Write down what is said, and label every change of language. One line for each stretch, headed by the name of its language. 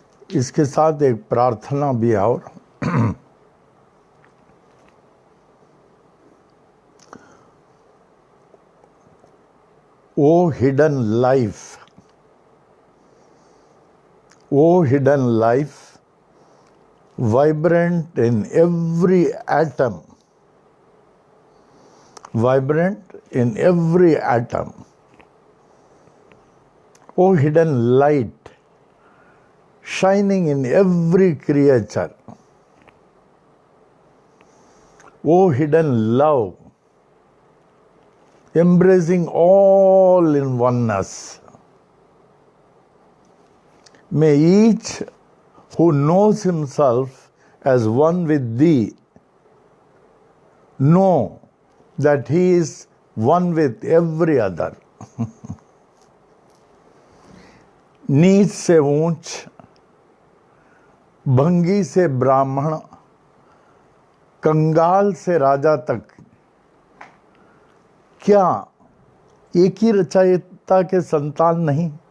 Hindi: इसके साथ एक प्रार्थना भी है और
English: O hidden life, O hidden life, vibrant in every atom, vibrant in every atom. O hidden light, shining in every creature. Oh, hidden love, embracing all in oneness. May each who knows himself as one with thee know that he is one with every other.
Hindi: नीच से ऊंच, भंगी से ब्राह्मण, कंगाल से राजा तक, क्या एक ही रचयिता के संतान नहीं?